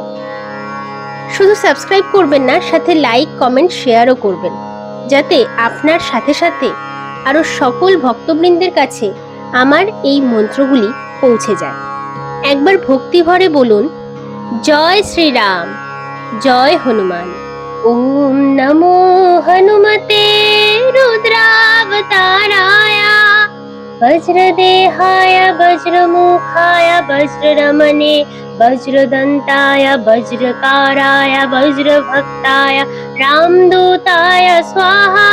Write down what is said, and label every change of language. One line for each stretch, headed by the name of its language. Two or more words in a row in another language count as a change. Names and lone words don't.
Bangla: শুধু সাবস্ক্রাইব করবেন না, সাথে লাইক, কমেন্ট, শেয়ারও করবেন, যাতে আপনার সাথে সাথে আরও সকল ভক্তবৃন্দের কাছে আমার এই মন্ত্রগুলি পৌঁছে যায়। একবার ভক্তি ভরে বলুন, জয় শ্রীরাম, জয় হনুমান।
Sanskrit: ॐ नमो हनुमते रुद्रावताराय, वज्रदेहाय वज्रमुखाय वज्ररमणे वज्रदन्ताय वज्रकाराय वज्रभक्ताय रामदूताय स्वाहा।